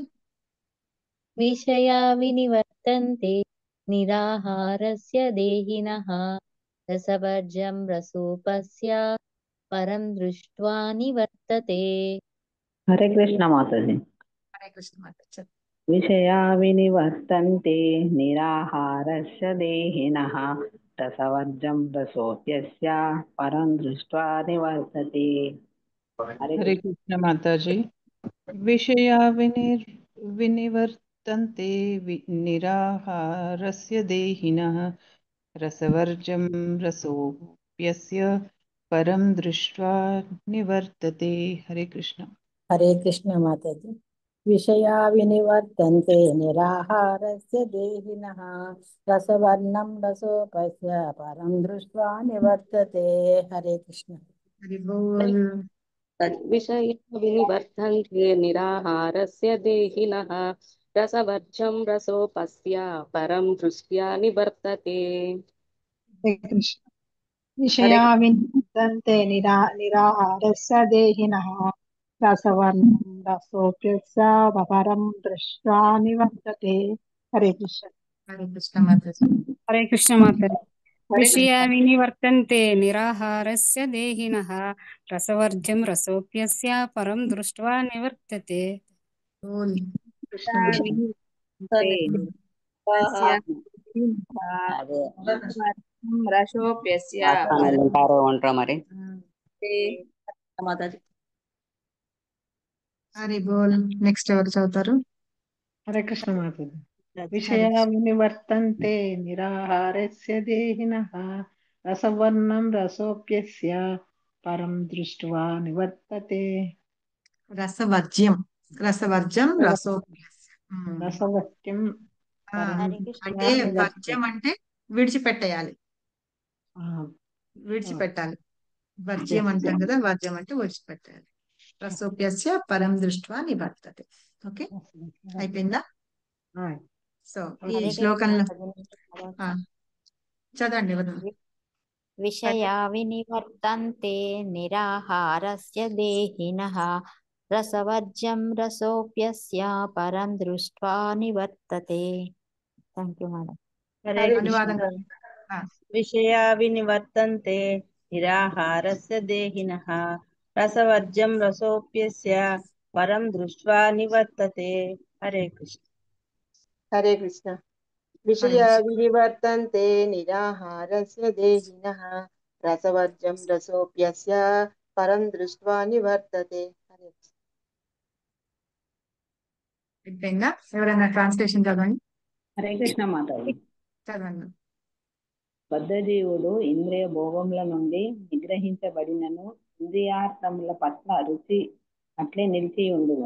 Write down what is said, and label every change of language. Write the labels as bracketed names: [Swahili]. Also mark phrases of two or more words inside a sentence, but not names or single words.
[Sanskrit] విషయా వినివర్తంతే నిరాహారస్య దేహినః రసవర్జం రసోపస్య పరం దృష్ట్వా నివర్తతే. హరే కృష్ణ మాతాజీ. హరే కృష్ణ మాతాజీ. విషయా వినివర్తంతే నిరాహారస్య దేహినః రసవర్జం రసోప్యస్య పరం దృష్ట్వా నివర్తతే. हरे कृष्ण माताजी। विषया विनिवर्तन्ते निराहारस्य देहिनः रसवर्जं रसोऽप्यस्य परं दृष्ट्वा निवर्तते। हरे कृष्ण। हरे कृष्ण माताजी। विषया विनिवर्तन्ते निराहारस्य देहिनः रसवर्णं रसोपस्य परं दृष्ट्वा निवर्तते। हरे कृष्ण। हरि बोल। विषया विनिवर्तन्ते निराहारस्य देहिनः रसवर्जं रसोपस्य परं दृष्ट्या निवर्तते। हरे कृष्ण। हरे विषया विनिवर्तन्ते निराहारस्य देहिनः रसवर्णं रसोऽप्यस्य परं दृष्ट्वा निवर्तते। हरे कृष्ण। हरे कृष्ण माताजी। हरे कृष्ण माताजि। हरे विषया विनिवर्तन्ते निराहारस्य देहिनः रसवर्ज्यं रसोऽप्यस्य परं दृष्ट्वा निवर्तते। बोल। कृष्ण माता। विनिवर्तन्ते स्वाहा। देहिनः रसवर्ज्यं रसोऽप्यस्य [Telugu] పాఠాలు ఉంటారో ఉంటారో మరి. మాతాజీ. [Sanskrit] హరి బోల్. [Telugu] నెక్స్ట్ ఎవరు చదువుతారు? [Sanskrit] हरे कृष्ण माताजी। हरे विषया कृष्ण। विनिवर्तन्ते निराहारस्य देहिनः रसवर्णं रसोऽप्यस्य परं दृष्ट्वा निवर्तते। రసవర్జ్యం రసవర్జం రసోప్యస్య. रसवर्ज्यं परं दृष्ट्वा [Telugu] అంటే [Sanskrit] निवर्तते। [Telugu] వర్జ్యం అంటే విడిచిపెట్టేయాలి, [Hindi] हाँ, [Telugu] విడిచిపెట్టాలి. వర్జ్యం అంటాం కదా, వర్జ్యం అంటే విడిచిపెట్టాలి. [Sanskrit] రసోప్యస్య పరం దృష్ట్వా నివర్తతే. [Telugu] ఓకే, అయిపోయిందా? [Hindi] हाँ, [Telugu] సో ఈ [Sanskrit] హరే కృష్ణ [Telugu] శ్లోకంలో మాతాజీ. ఆ, చదవండి ఎవరు? [Sanskrit] విషయా వినివర్తంతే నిరాహారస్య దేహినః రసవర్జ్యం రసోऽప్యస్య పరం దృష్ట్వా నివర్తతే. [English] Thank you madam. [Sanskrit] हरे [Telugu] అనువాదం. [Sanskrit] कृष्ण। विषया विनिवर्तन्ते निराहारस्य देहिनः रसवर्ज्यं रसोऽप्यस्य परं दृष्ट्वा निवर्तते। हरे कृष्ण। हरे कृष्ण। विषया विनिवर्तन्ते निराहारस्य देहिनः रसवर्जं रसोऽप्यस्य परं दृष्ट्वा निवर्तते। हरे कृष्ण। [Telugu] అయిపోయిందా? ఎవరైనా ట్రాన్స్లేషన్ చదవండి. [Sanskrit] హరే కృష్ణ మాతాజీ. [Telugu] చదవండి. బద్ధజీవుడు ఇంద్రియ భోగముల నుండి నిగ్రహించబడినను ఇంద్రియార్థముల పట్ల రుచి అట్లే నిలిచి ఉండును.